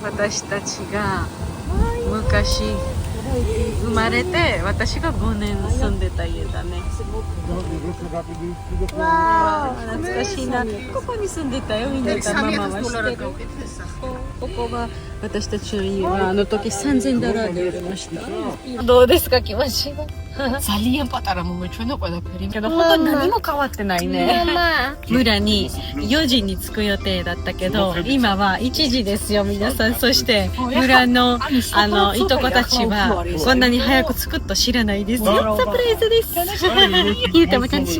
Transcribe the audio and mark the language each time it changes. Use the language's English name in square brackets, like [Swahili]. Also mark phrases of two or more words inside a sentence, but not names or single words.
[Japanese] 私たちが昔生まれて、私が5年住んでた家だね。わー、懐かしいな。ここに住んでたよ、みんながママは知ってる。ここが私たちの家はあの時$3000で売れました。どうですか、気持ちが。 [Georgian] ძალიან პატარა მომეჩვენა ყველაფერი. [Japanese] けど本当に何も変わってないね。村に4時に着く予定だったけど、今は1時ですよ皆さん。そして村のいとこたちはこんなに早く着くと知らないですよ。サプライズです。ゆうたも楽しみ。